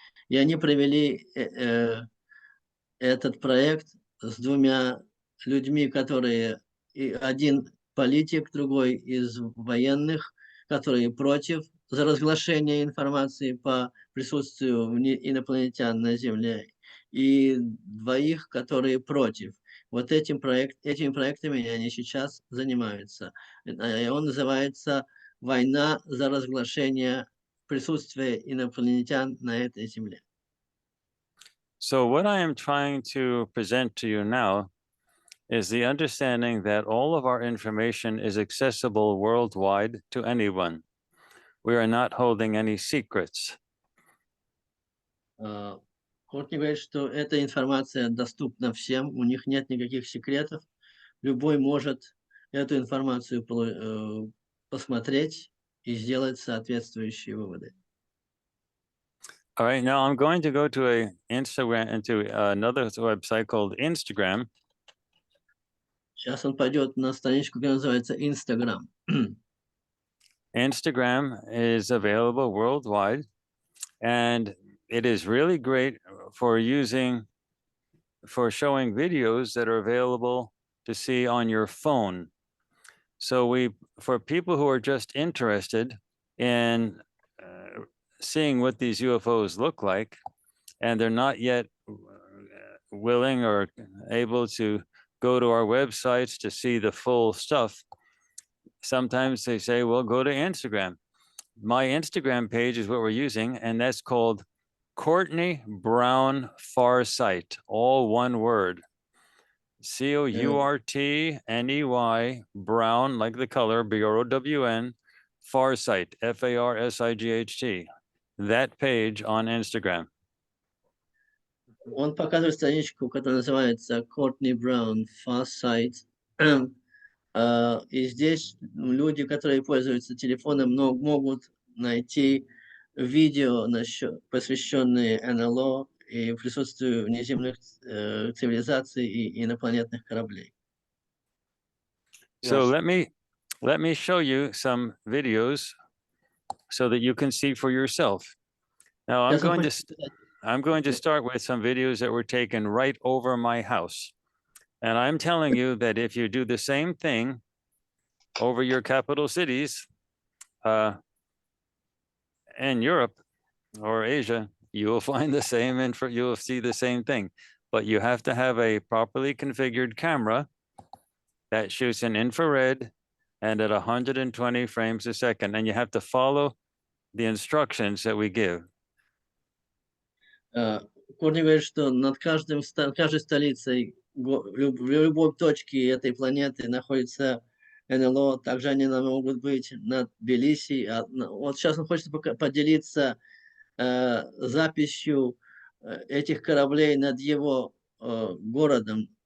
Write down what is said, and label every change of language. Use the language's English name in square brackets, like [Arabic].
[Russian] И они провели этот проект с 2 людьми, которые один политик, другой из военных, которые против за разглашение информации по присутствию инопланетян на Земле, и 2, которые против. Вот этими проектами они сейчас занимаются. И он называется «Война за разглашение присутствия инопланетян на этой Земле». [English] So what I am trying to present to you now is the understanding that all of our information is accessible worldwide to anyone. We are not holding any secrets. [Russian] Courtney говорит, что эта информация доступна всем, у них нет никаких секретов. Любой может эту информацию посмотреть и сделать соответствующие выводы. [English] All right, now I'm going to go to another website called Instagram. [Russian] Сейчас он пойдет на страничку, которая называется Instagram. [English] Instagram is available worldwide, and it is really great for showing videos that are available to see on your phone. So for people who are just interested in seeing what these UFOs look like, and they're not yet willing or able to go to our websites to see the full stuff, sometimes they say, well, go to Instagram. My Instagram page is what we're using, and that's called Courtney Brown Farsight, all one word. Courtney Brown, like the color, Brown, Farsight, Farsight. That page on Instagram. [Russian] Он показывает страничку, которая называется Courtney Brown Farsight. И здесь люди, которые пользуются телефоном, могут найти видео, посвященные НЛО и присутствию внеземных цивилизаций и инопланетных кораблей. [English] So Yes. let me show you some videos so that you can see for yourself. Now [Russian] Сейчас он хочет [English] I'm going to start with some videos that were taken right over my house. And I'm telling you that if you do the same thing over your capital cities in Europe or Asia, you will find the same you will see the same thing. But you have to have a properly configured camera that shoots in infrared and at 120 frames a second. And you have to follow the instructions that we give. [Russian] Courtney говорит, что над каждой столицей, в любой точке этой планеты находится НЛО. Также они могут быть над Тбилиси. Вот сейчас он хочет поделиться записью этих кораблей над его городом.